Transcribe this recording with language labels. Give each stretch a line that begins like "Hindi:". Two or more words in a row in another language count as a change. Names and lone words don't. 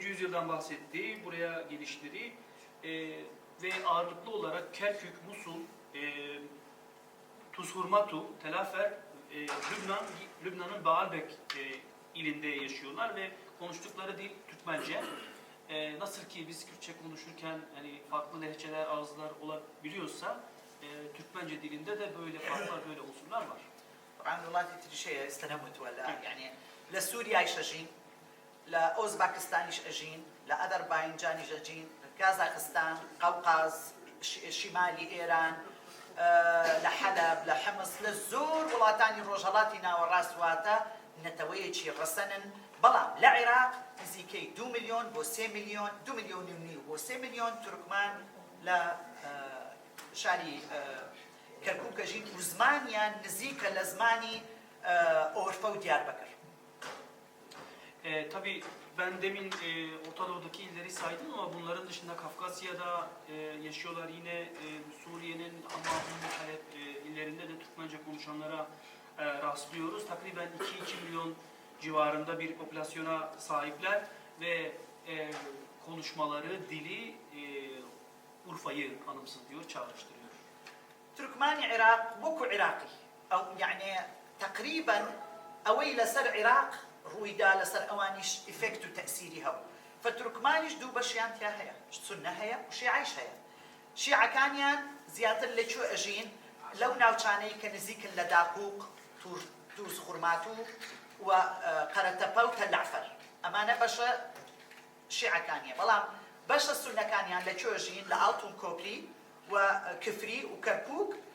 Turkish: yüzyıldan bahsettiği buraya gelişleri ve ağırlıklı olarak Kerkük, Musul, Tuzhurmatu, Telafer, Lübnan'ın Baalbek ilinde yaşıyorlar ve konuştukları dil Türkmence. Nasıl ki biz Kürtçe konuşurken hani farklı lehçeler, ağızlar olabiliyorsa Türkmence dilinde de böyle farklar, böyle unsurlar var.
Central Kurdish: طبعا وڵاتی تریشەیە ئێستا نەموتوە لە یعنی لە سووریایش ئەژین لە ئۆزباکستانیش ئەژین لە ئەذەربایجانیش ئەژین کازاخستان قەوقاز شیمالی ئێران لە حەلەب لە حەمس لە زۆر وڵاتانی ڕۆژهەڵاتی ناوەڕاست واتە نەتەوەیەکی ڕەسەنن بەڵام لە عێراق نزیکەی 2 ملیۆن بۆ 3 ملیۆن 2 ملیۆن و نیو بۆ 3 ملیۆن تورکمان لە شاری کەرکووک ئەژین و زمانیان نزیکە لە زمانی ئۆرفە و دیاربەکر.
Turkish: Tabii ben demin Orta Doğu'daki illeri saydım ama bunların dışında Kafkasya'da yaşıyorlar. Yine Suriye'nin Amman, Halep illerinde de Türkmence konuşanlara rastlıyoruz. Takriben 2 milyon civarında bir popülasyona sahipler ve konuşmaları, dili Urfa'yı anımsatıyor, çağrıştırıyor.
Central Kurdish: تورکمانی عێراق وەکو عێراقی ئەو یعنی تقریبا ئەوەی لەسەر عێراق ڕوویدا لەسەر ئەوانیش ئیفێکت و تەئسیری هەبوو فتورکمانیش دوو بەشیان تیا هەیە سونە هەیە و شیعیش هەیە شیعەکانیان زیاتر لەکوێ ئەژین لەو ناوچانەی کە نزیکن لە داقوق تووس خورماتوو و قەرەتەپە و تەلعفەر ئەمانە بەشە شیعەکانیە بەڵام بەشە سونەکانیان لەکوێ ئەژین لە ئاڵتون کۆپلی و کفری و کەرکووک